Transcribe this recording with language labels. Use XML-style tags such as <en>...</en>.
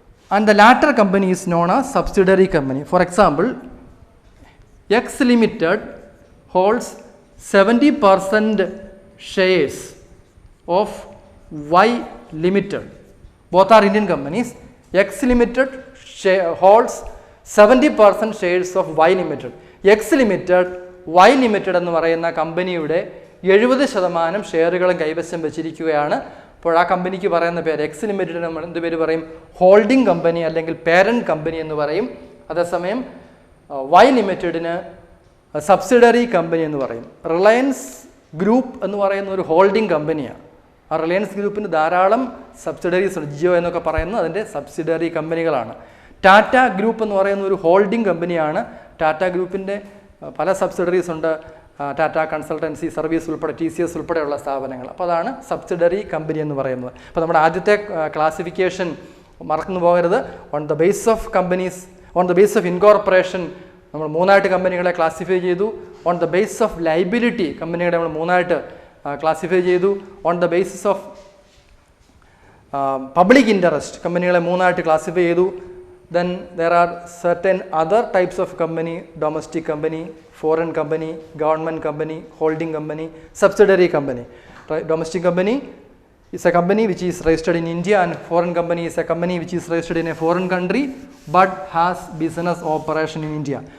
<en>And the latter company is known as subsidiary company. For example, X Limited holds 70% shares of Y Limited. Both are Indian companies. X Limited holds 70% shares of Y Limited.</en> <ml>X Limited, Y Limited എന്ന് പറയുന്ന കമ്പനിയുടെ 70% ഷെയറുകളും കൈവശം വെച്ചിരിക്കുകയാണ്. അപ്പോൾ ആ കമ്പനിക്ക് പറയുന്ന പേര് എക്സ് ലിമിറ്റഡിന് നമ്മൾ എന്ത് പേര് പറയും? ഹോൾഡിംഗ് കമ്പനി അല്ലെങ്കിൽ പേരൻറ്റ് കമ്പനി എന്ന് പറയും. അതേസമയം വൈ ലിമിറ്റഡിന് സബ്സിഡറി കമ്പനി എന്ന് പറയും. റിലയൻസ് ഗ്രൂപ്പ് എന്ന് പറയുന്ന ഒരു ഹോൾഡിംഗ് കമ്പനിയാണ്. ആ റിലയൻസ് ഗ്രൂപ്പിന് ധാരാളം സബ്സിഡറീസ് ഉണ്ട്. ജിയോ എന്നൊക്കെ പറയുന്നത് അതിൻ്റെ സബ്സിഡറി കമ്പനികളാണ്. ടാറ്റ ഗ്രൂപ്പ് എന്ന് പറയുന്ന ഒരു ഹോൾഡിംഗ് കമ്പനിയാണ്. ടാറ്റ ഗ്രൂപ്പിൻ്റെ പല സബ്സിഡറീസ് ഉണ്ട്. ടാറ്റ കൺസൾട്ടൻസി സർവീസ് ഉൾപ്പെടെ TCS ഉൾപ്പെടെയുള്ള സ്ഥാപനങ്ങൾ. അപ്പോൾ അതാണ് സബ്സിഡറി കമ്പനി എന്ന് പറയുന്നത്. അപ്പോൾ നമ്മുടെ ആദ്യത്തെ ക്ലാസിഫിക്കേഷൻ മറന്നു പോകരുത്.</ml> <en>on the base of incorporation</en> <ml>നമ്മൾ 3 കമ്പനികളെ ക്ലാസിഫൈ ചെയ്തു.</ml> <en>on the base of liability</en> <ml>കമ്പനികളെ നമ്മൾ 3 ക്ലാസിഫൈ ചെയ്തു.</ml> <en>on the basis of public interest</en> <ml>കമ്പനികളെ 3 ക്ലാസിഫൈ ചെയ്തു.</ml> <en>Then there are certain other types of company: domestic company, foreign company, government company, holding company, subsidiary company. Right? Domestic company is a company which is registered in India, and foreign company is a company which is registered in a foreign country but has business operation in India.</en>